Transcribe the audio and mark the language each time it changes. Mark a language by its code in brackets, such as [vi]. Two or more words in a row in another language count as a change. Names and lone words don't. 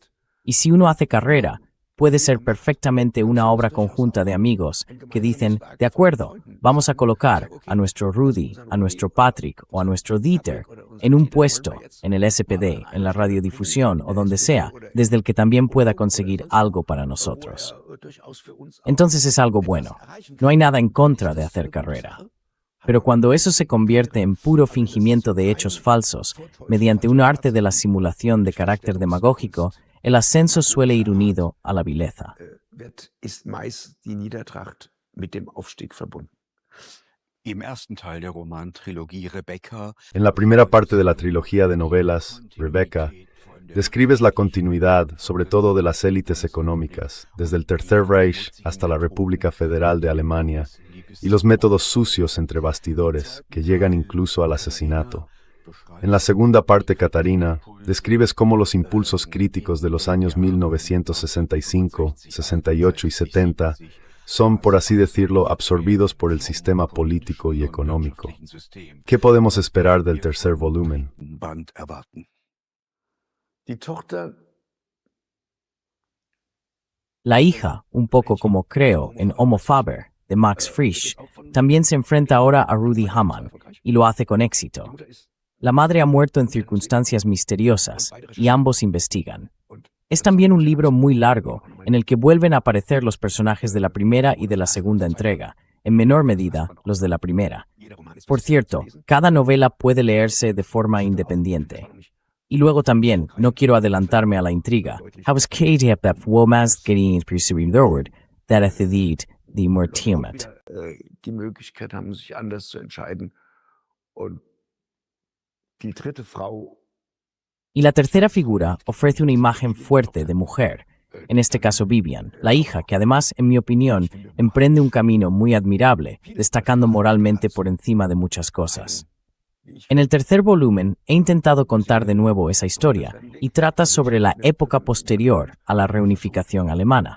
[es] Y si uno hace carrera, puede ser perfectamente una obra conjunta de amigos que dicen, de acuerdo, vamos a colocar a nuestro Rudy, a nuestro Patrick o a nuestro Dieter en un puesto, en el SPD, en la radiodifusión o donde sea, desde el que también pueda conseguir algo para nosotros. Entonces es algo bueno. No hay nada en contra de hacer carrera. Pero cuando eso se convierte en puro fingimiento de hechos falsos, mediante un arte de la simulación de carácter demagógico, el ascenso suele ir unido a la vileza. [de] Ist meist die Niedertracht mit dem Aufstieg verbunden. Im ersten Teil der Romantrilogie Rebecca [es] En la primera parte de la trilogía de novelas, Rebecca, describes la continuidad, sobre todo de las élites económicas, desde el Tercer Reich hasta la República Federal de Alemania, y los métodos sucios entre bastidores, que llegan incluso al asesinato. En la segunda parte, Catarina, describes cómo los impulsos críticos de los años 1965, 68 y 70 son, por así decirlo, absorbidos por el sistema político y económico. ¿Qué podemos esperar del tercer volumen? [de] Band erwarten. Die Tochter [es] La hija, un poco como Creo en Homo Faber, de Max Frisch, también se enfrenta ahora a Rudy Hamann, y lo hace con éxito. La madre ha muerto en circunstancias misteriosas, y ambos investigan. Es también un libro muy largo, en el que vuelven a aparecer los personajes de la primera y de la segunda entrega, en menor medida los de la primera. Por cierto, cada novela puede leerse de forma independiente. Y luego también, no quiero adelantarme a la intriga, Haus Kate heb dat womas getting pursuing forward, that a thedid die Mortiumet. [de] die Möglichkeit haben, sich anders zu entscheiden. Und die dritte Frau [es] Y la tercera figura ofrece una imagen fuerte de mujer, en este caso Vivian, la hija que además, en mi opinión, emprende un camino muy admirable, destacando moralmente por encima de muchas cosas. En el tercer volumen he intentado contar de nuevo esa historia y trata sobre la época posterior a la reunificación alemana.